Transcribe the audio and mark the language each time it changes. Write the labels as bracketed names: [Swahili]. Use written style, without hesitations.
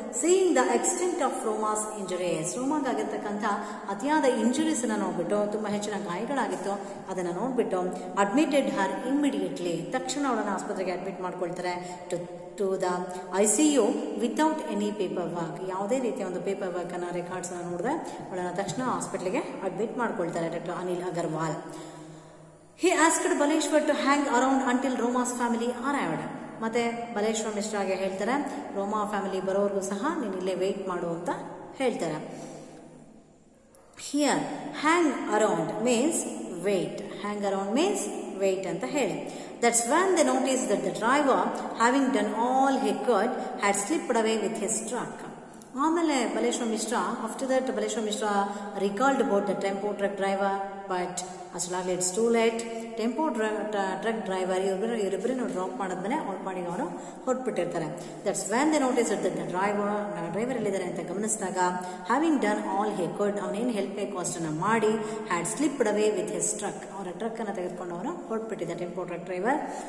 [English] seeing the extent of traumas injuries, [Kannada] ರೋಮಾಗಾಗಿರ್ತಕ್ಕಂಥ ಅತಿಯಾದ injuries ಅನ್ನ ನೋಡ್ಬಿಟ್ಟು, ತುಂಬಾ ಹೆಚ್ಚಿನ ಗಾಯಗಳಾಗಿತ್ತು ಅದನ್ನ ನೋಡ್ಬಿಟ್ಟು, [English] admitted her immediately, [Kannada] ತಕ್ಷಣ ಅವಳನ್ನು ಆಸ್ಪತ್ರೆಗೆ ಅಡ್ಮಿಟ್ ಮಾಡ್ಕೊಳ್ತಾರೆ. [English] to the ICU without any paper work, [Kannada] ಯಾವುದೇ ರೀತಿಯ ಒಂದು ಪೇಪರ್ ವರ್ಕ್ ಅನ್ನ ರೆಕಾರ್ಡ್ಸ್ ಅನ್ನ ನೋಡಿದ್ರೆ ಅವಳನ್ನು ತಕ್ಷಣ ಹಾಸ್ಪಿಟಲ್ಗೆ ಅಡ್ಮಿಟ್ ಮಾಡ್ಕೊಳ್ತಾರೆ doctor Anil Agarwal. [English] He asked Baleshwar to hang around until Roma's family arrived. [Kannada] ಮತ್ತೆ ಬಲೇಶ್ವರ್ ಮಿಶ್ರಾಗೆ ಹೇಳ್ತಾರೆ, ರೋಮಾ ಫ್ಯಾಮಿಲಿ ಬರೋವರೆಗೂ ಸಹ ನೀನು ಇಲ್ಲೇ ವೇಟ್ ಮಾಡು ಅಂತ ಹೇಳ್ತಾರೆ. [English] here hang around means wait, hang around means wait [Kannada] ಅಂತ ಹೇಳಿ. [English] That's when they noticed that the driver, having done all he could, had slipped away with his truck. ಆಮೇಲೆ Baleshwar Mishra, after that Baleshwar Mishra recalled about the tempo truck driver, but ಅಷ್ಟಲಾಗಲಿ it's too late. [Kannada] Tempo truck driver ಇವರಿಬ್ಬರನ್ನು drop ಮಾಡಿದ್ಮೇಲೆ ಅವ್ರ ಪಾಡಿಗೆ ಅವರು ಹೊರಟ್ಬಿಟ್ಟಿರ್ತಾರೆ. [English] that's when they notice that the driver [Kannada] ಎಲ್ಲಿದ್ದಾರೆ ಅಂತ ಗಮನಿಸಿದಾಗ, [English] having done all he could, [Kannada] ಅವನೇನು help ಬೇಕು ಅಷ್ಟನ್ನು ಮಾಡಿ, [English] had slipped away with his truck, [Kannada] ಅವರ ಟ್ರಕ್ ಅನ್ನು ತೆಗೆದುಕೊಂಡು ಅವನು ಹೊರಟ್ಬಿಟ್ಟಿದ್ದ ಟೆಂಪೋ ಟ್ರಕ್ ಡ್ರೈವರ್.